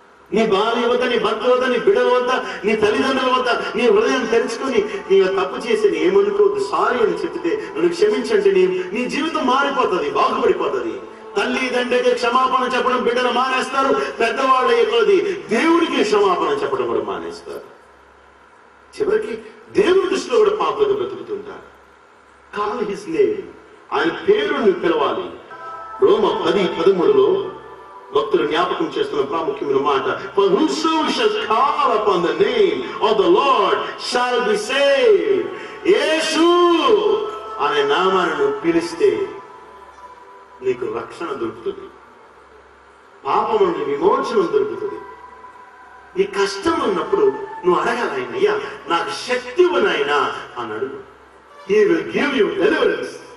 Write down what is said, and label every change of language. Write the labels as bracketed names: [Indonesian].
[Telugu] నీ భార్య వద్ద, నీ భర్త వద్ద, నీ బిడ్డల వద్ద, నీ తల్లిదండ్రుల వద్ద నీ హృదయం తెరుచుకుని నీ తప్పు చేసి ఏమనుకోవద్దు, సారీ అని చెప్తే నన్ను క్షమించండి, నీ జీవితం మారిపోతుంది, బాగుపడిపోతుంది. తల్లి తండ్రికి క్షమాపణ చెప్పడం బిడ్డలు మానేస్తారు. పెద్దవాళ్ళ కొద్ది దేవుడికి క్షమాపణ చెప్పడం కూడా మానేస్తారు. చివరికి దేవుడి దృష్టిలో కూడా పాపలుగా బ్రతుకుతుంటారు. [English] call his name, [Telugu] ఆయన పేరుని పిలవాలి. రోమ 10:13 భక్తులు జ్ఞాపకం చేస్తున్న ప్రాముఖ్యమైన మాట, [English] For whosoever shall call upon the name of the Lord shall be saved. [Telugu] యేసు అనే నామాన్ని పిలిస్తే నీకు రక్షణ దొరుకుతుంది, పాపం నుండి విమోచనం దొరుకుతుంది. నీ కష్టం ఉన్నప్పుడు నువ్వు అడగాలి, ఆయన అయ్యా నాకు శక్తి ఉన్నాయినా అని అడుగు. [English] He will give you deliverance.